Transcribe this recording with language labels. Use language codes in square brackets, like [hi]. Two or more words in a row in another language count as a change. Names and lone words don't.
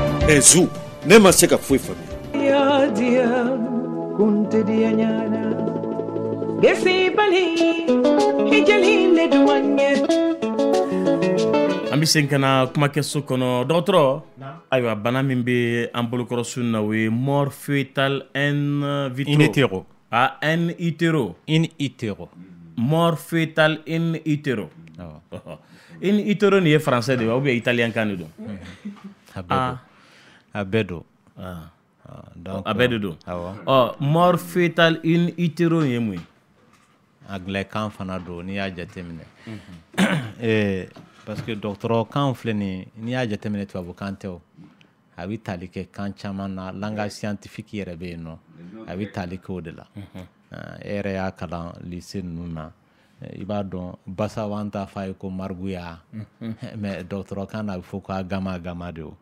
[bm] zu ne ma se ka foyi faamuya ya dia kunte dia nyana gesi bali hijali le duanye an bɛ segin ka na kuma kɛso kɔnɔ dɔgɔtɔrɔ ayiwa bana min bɛ an bolokɔrɔ su na o ye [fr] mort fœtale in vitro in utero [bm] mort fœtale in utero in utero nin ye français de ye [fr] ou bien [bm] italien kan de don a bɛɛ don a bɛɛ de don [fr] mort fœtale in utero [bm] ye mun ye anglais-kan fana don n'i y'a jateminɛ [fr] parce que [bm] dɔgɔtɔrɔ kan filɛ nin n'i y'a jateminɛ tubabukan tɛ o a bɛ tali kɛ kan caman na [fr] langage scientifique [bm] yɛrɛ bɛ yen nɔ a bɛ tali kɛ o de la e yɛrɛ y'a kalan lycée ninnu na i b'a dɔn basaw an t'a fɔ a ye ko mariguya mais dɔgɔtɔrɔ kan na a bɛ fɔ ko agama de o